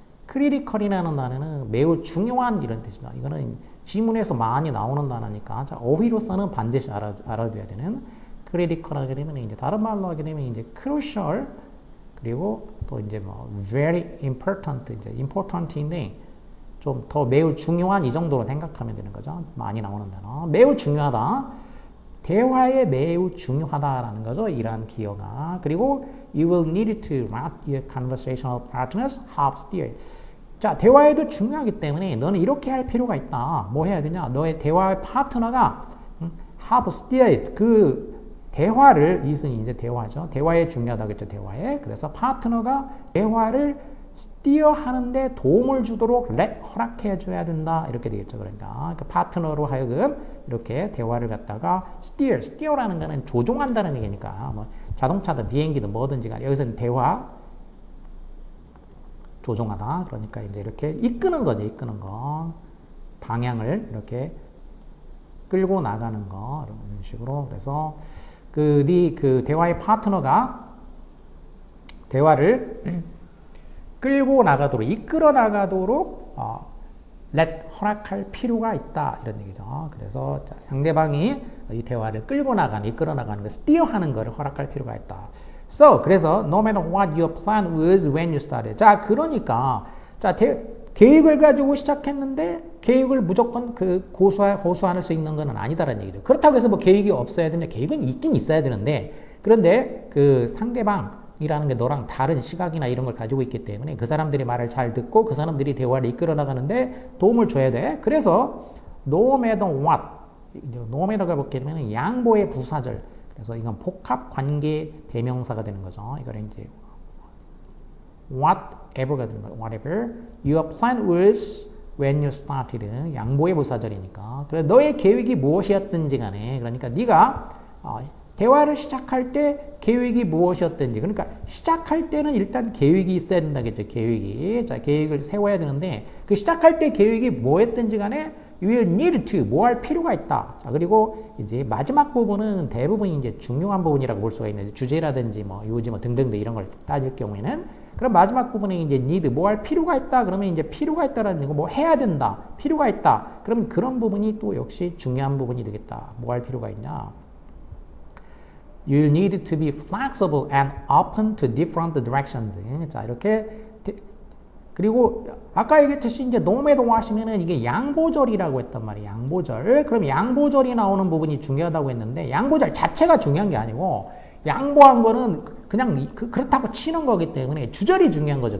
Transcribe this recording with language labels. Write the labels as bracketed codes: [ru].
[ko] critical이라는 단어는 매우 중요한 이런 뜻이다. 이거는 지문에서 많이 나오는 단어니까 자, 어휘로서는 반드시 알아둬야 되는 critical 하게 되면 이제 다른 말로 하게 되면 이제 crucial 그리고 또 이제 뭐 very important 이제 important인데 좀 더 매우 중요한 이 정도로 생각하면 되는 거죠. 많이 나오는 단어. 매우 중요하다. 대화에 매우 중요하다라는 거죠. 이러한 기여가. 그리고 [en] you will need to let your conversational partners help steer. [ko] 자, 대화에도 중요하기 때문에 너는 이렇게 할 필요가 있다. 뭐 해야 되냐? 너의 대화의 파트너가 have steered 그 대화를 이것은 이제 대화죠. 대화에 중요하다겠죠. 대화에. 그래서 파트너가 대화를 steer 하는데 도움을 주도록 허락해 줘야 된다. 이렇게 되겠죠. 그러니까 그 파트너로 하여금 이렇게 대화를 갖다가 steer라는 거는 조종한다는 얘기니까 뭐 자동차든 비행기든 뭐든지 간에 여기서는 대화 조종하다. 그러니까 이제 이렇게 이끄는 거죠. 이끄는 거. 방향을 이렇게 끌고 나가는 거. 이런 식으로. 그래서 그 대화의 파트너가 대화를 끌고 나가도록, 이끌어 나가도록, 허락할 필요가 있다. 이런 얘기죠. 그래서 상대방이 이 대화를 끌고 나가는, 이끌어 나가는 거, 스티어하는 거를 허락할 필요가 있다. 그래서 [en] no matter what your plan was when you started. [ko] 자, 그러니까 계획을 가지고 시작했는데 계획을 무조건 고수할 수 있는 건 아니다라는 얘기죠. 그렇다고 해서 뭐 계획이 없어야 되냐? 계획은 있긴 있어야 되는데 그런데 그 상대방이라는 게 너랑 다른 시각이나 이런 걸 가지고 있기 때문에 그 사람들이 말을 잘 듣고 그 사람들이 대화를 이끌어 나가는데 도움을 줘야 돼. 그래서 no matter what, no matter가 보게 되면 양보의 부사절. 그래서 이건 복합 관계 대명사가 되는 거죠. 이거는 이제 whatever가 되는 거예요. [en] whatever your plan was when you started. [ko] 양보의 부사절이니까. 그래 너의 계획이 무엇이었든지 간에 그러니까 네가 대화를 시작할 때 계획이 무엇이었든지 그러니까 시작할 때는 일단 계획이 있어야 된다겠죠. 계획이. 자, 계획을 세워야 되는데 그 시작할 때 계획이 뭐였든지 간에 [en] you will need to [ko] 뭐 할 필요가 있다. 자, 그리고 이제 마지막 부분은 대부분 이제 중요한 부분이라고 볼 수가 있는데 주제라든지 뭐 요지 뭐 등등등 이런 걸 따질 경우에는 그럼 마지막 부분에 이제 need 뭐 할 필요가 있다. 그러면 이제 필요가 있다라는 거 뭐 해야 된다. 필요가 있다. 그러면 그런 부분이 또 역시 중요한 부분이 되겠다. 뭐 할 필요가 있냐? [en] You need to be flexible and open to different directions. [ko] 자, 이렇게 그리고 아까 얘기했듯이 이제 no matter what이면은 이게 양보절이라고 했단 말이에요. 양보절. 그럼 양보절이 나오는 부분이 중요하다고 했는데 양보절 자체가 중요한 게 아니고 양보한 거는 그냥 그렇다고 치는 거기 때문에 주절이 중요한 거죠.